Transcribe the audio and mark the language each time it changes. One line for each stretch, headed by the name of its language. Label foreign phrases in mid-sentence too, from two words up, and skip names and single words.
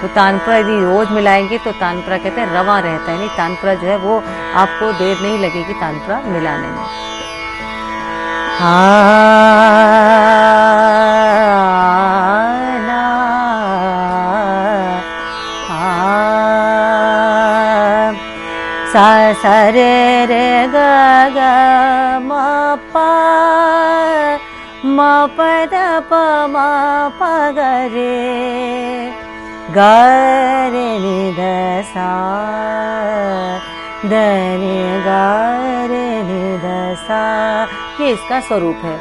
Hindi: तो तानपुरा यदि रोज मिलाएंगे तो तानपुरा कहते हैं रवा रहता है, नहीं तानपुरा जो है वो आपको देर नहीं लगेगी तानपुरा मिलाने में। सा सा रे रे ग ग म प म प द प म प ग रे ग रे नि द सा द रे ग रे नि द सा, ये इसका स्वरूप है।